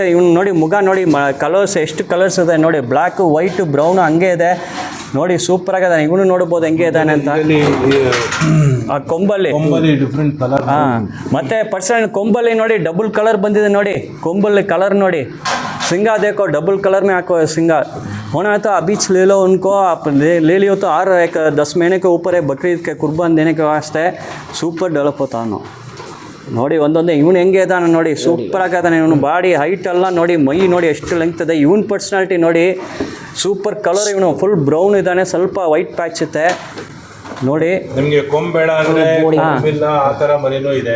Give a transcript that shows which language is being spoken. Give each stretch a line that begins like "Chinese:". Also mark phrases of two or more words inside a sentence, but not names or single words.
Kannada: ಇವ್ನು ನೋಡಿ ಮುಖ ನೋಡಿ, ಕಲರ್ಸ್ ಎಷ್ಟು ಕಲರ್ಸ್ ಇದೆ ನೋಡಿ. ಬ್ಲ್ಯಾಕು, ವೈಟು, ಬ್ರೌನು ಹಂಗೆ ಇದೆ ನೋಡಿ. ಸೂಪರಾಗಿದೆ. ಇವನು ನೋಡ್ಬೋದು ಹೆಂಗೆ ಇದ್ದಾನೆ ಅಂತ. ಆ ಕೊಂಬಲ್ಲಿ
English: different colour.
Kannada: ಹಾಂ, ಮತ್ತು ಪರ್ಸನಲ್ ಕೊಂಬಲ್ಲಿ ನೋಡಿ
English: double colour
Kannada: ಬಂದಿದೆ ನೋಡಿ. ಕೊಂಬಲ್ಲಿ ಕಲರ್ ನೋಡಿ
Hindi: सिंगा देखो
English: double colour
Hindi: में आको सिंगा होना है तो अभी ले लो उनको, आप ले लियो तो और एक 10 महीने के ऊपर है बकरीद के कुर्बान देने के वास्ते
Kannada: ಸೂಪರ್ ಡೆವಲಪ್ ಹೋತಾನು ನೋಡಿ. ಒಂದೊಂದೇ ಇವನು ಹೆಂಗೆ ಇದ್ದಾನೆ ನೋಡಿ, ಸೂಪರ್ ಆಗಿದ್ದಾನೆ ಇವನು.
English: body height
Kannada: ಎಲ್ಲ ನೋಡಿ, ಮೈ ನೋಡಿ ಎಷ್ಟು ಲೆಂತ್ ಇದೆ. ಇವನ್ ಪರ್ಸ್ನಾಲಿಟಿ ನೋಡಿ,
English: super colour.
Kannada: ಇವನು
English: full brown
Kannada: ಇದ್ದಾನೆ, ಸ್ವಲ್ಪ
English: white patch
Kannada: ಇದೆ ನೋಡಿ. ನಿಮಗೆ ಕೊಂಬೇಡ ಅಂದ್ರೆ ಕೊಂಬಿಲ್ಲ ಆ ಥರ ಮರಿನೂ ಇದೆ.